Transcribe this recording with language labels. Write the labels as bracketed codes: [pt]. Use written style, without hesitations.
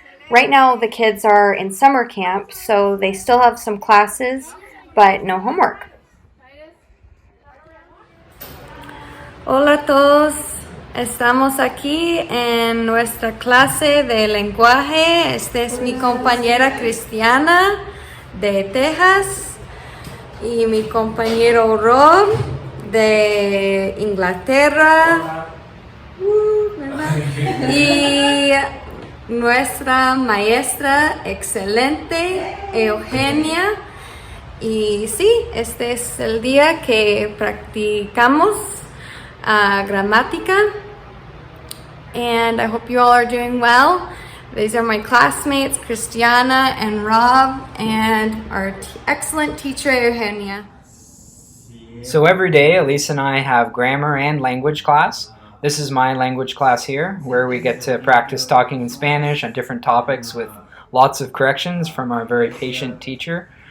[en] Right now the kids are in summer camp, so they still have some classes, but no homework. [es] Hola a todos, estamos aquí en nuestra clase de lenguaje. Esta es mi compañera Cristiana de Texas. Y mi compañero Rob de Inglaterra, ¿verdad? Y nuestra maestra excelente, Eugenia. Y sí, este es el día que practicamos gramática. [en] And I hope you all are doing well. These are my classmates, Christiana and Rob, and our excellent teacher, Eugenia. So every day, Elise and I have grammar and language class. This is my language class here, where we get to practice talking in Spanish on different topics with lots of corrections from our very patient teacher.